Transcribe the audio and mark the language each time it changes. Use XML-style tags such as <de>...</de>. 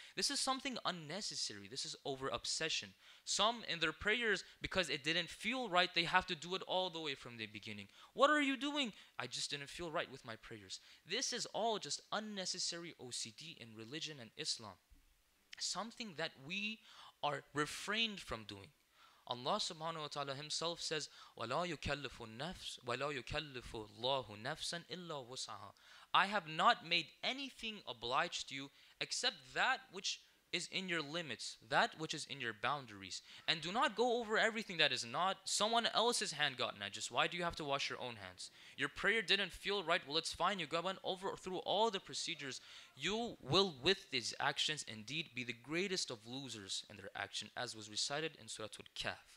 <en>This is something unnecessary. This is over obsession. Some in their prayers, because it didn't feel right, they have to do it all the way from the beginning. What are you doing? I just didn't feel right with my prayers. This is all just unnecessary OCD in religion and Islam. Something that we are refrained from doing. Allah subhanahu wa ta'ala himself says,</en> <ar>وَلَا يُكَلِّفُ النَّفْسِ وَلَا يُكَلِّفُ اللَّهُ نَفْسًا إِلَّا وُسْعَهَا.</ar> <en>I have not made anything obliged to you except that which is in your limits, that which is in your boundaries. And do not go over everything that is not. Someone else's hand got najis. Why do you have to wash your own hands? Your prayer didn't feel right. Well, it's fine. You went over through all the procedures. You will, with these actions, indeed be the greatest of losers in their action, as was recited in Surah Al-Kahf.</en>